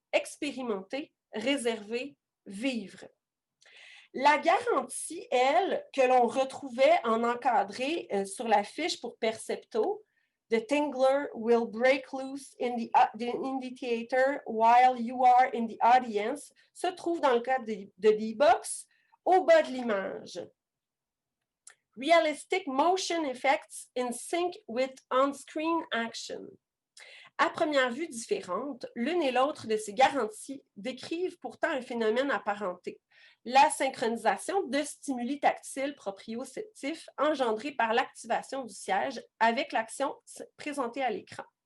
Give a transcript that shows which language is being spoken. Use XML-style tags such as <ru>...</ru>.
<fr>Expérimenter, réserver, vivre. La garantie, elle, que l'on retrouvait en encadré sur la fiche pour Percepto,</fr> <en>The tingler will break loose in the theater while you are in the audience,</en> <fr>se trouve dans le cas de D-Box, au bas de l'image.</fr> <en>Realistic motion effects in sync with on-screen action.</en> <fr>À première vue différente, l'une et l'autre de ces garanties décrivent pourtant un phénomène apparenté. La synchronisation de stimuli tactiles proprioceptifs engendrés par l'activation du siège avec l'action présentée à l'écran.</fr>